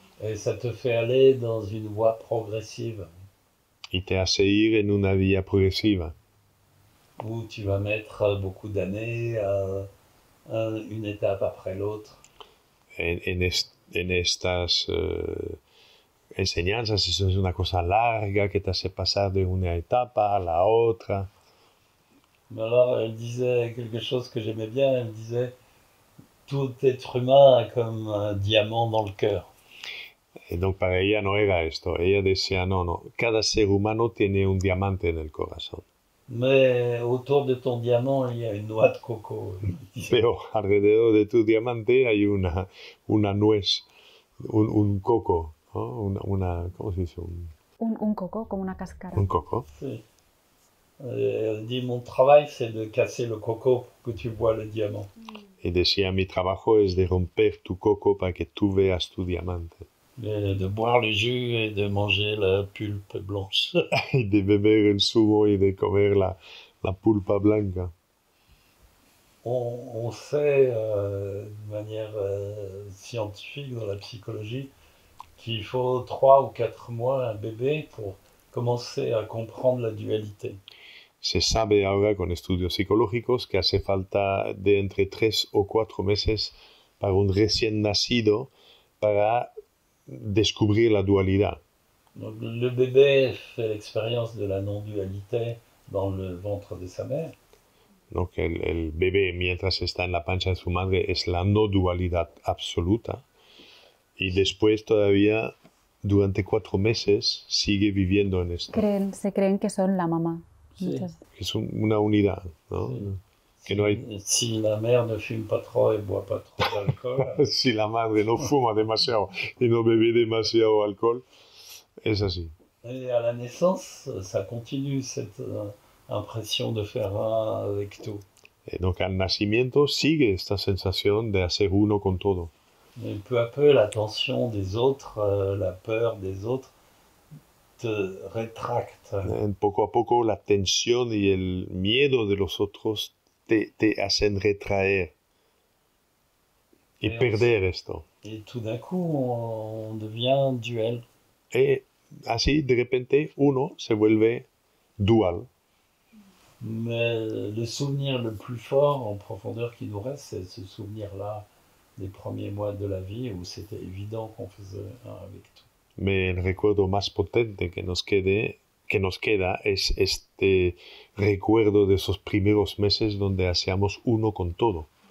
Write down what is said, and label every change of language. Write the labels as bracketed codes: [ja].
[fr] Et ça te fait aller dans une voie progressive. [es] Y te hace ir en una vía progresiva. [fr] Où tu vas mettre beaucoup d'années à une étape après l'autre. [es] En estas enseñanzas, eso es una cosa larga que te hace pasar de una etapa a la otra. [fr] Mais alors, elle disait quelque chose que j'aimais bien, elle disait « Tout être humain a comme un diamant dans le cœur ». [es] Y donc para ella no era esto, ella decía, no, cada ser humano tiene un diamante en el corazón. [fr] Mais autour de ton diamant, il y a une noix de coco. [es] Pero alrededor de tu diamante hay una nuez, un coco, ¿no? ¿Cómo se dice? Un coco, como una cáscara. Un coco. Sí. [fr] Elle dit, mon travail, c'est de casser le coco pour que tu vois le diamant. [es] Y decía, mi trabajo es de romper tu coco para que tú veas tu diamante. [fr] De boire le jus et de manger la pulpe blanche. [es] Y de beber el zumo y de comer la pulpa blanca. [fr] On sait de manière scientifique dans la psychologie qu'il faut 3 ou 4 mois à un bébé pour commencer à comprendre la dualité. [es] Se sabe ahora con estudios psicológicos que hace falta de entre 3 o 4 meses para un recién nacido para descubrir la dualidad. [fr] Donc, le bébé fait l'expérience de la non-dualité dans le ventre de sa mère. [es] ¿No? Que el bebé, mientras está en la pancha de su madre, es la no dualidad absoluta. Y después todavía, durante 4 meses, sigue viviendo en esto. Se creen que son la mamá. Sí. Es una unidad, ¿no? Sí. Que no hay... [fr] Si la mère ne fume pas trop et boit pas trop d'alcool. [es] Si la madre no fuma demasiado y no bebe demasiado alcohol, es así. [fr] Et à la naissance, ça continue cette impression de faire un avec tout. [es] Donc al nacimiento sigue esta sensación de hacer uno con todo. [fr] Mais peu à peu, la tension des autres, la peur des autres, te rétracte. [es] Poco a poco la tensión y el miedo de los otros te hacen retraer y perder esto. [fr] Et tout d'un coup, on devient duel. [es] Y así, de repente, uno se vuelve dual. [fr] Mais le souvenir le plus fort en profondeur qui nous reste, c'est ce souvenir-là des premiers mois de la vie où c'était évident qu'on faisait un avec tout. [es] Mais el recuerdo más potente que nos queda es este recuerdo de esos primeros meses donde hacíamos uno con todo.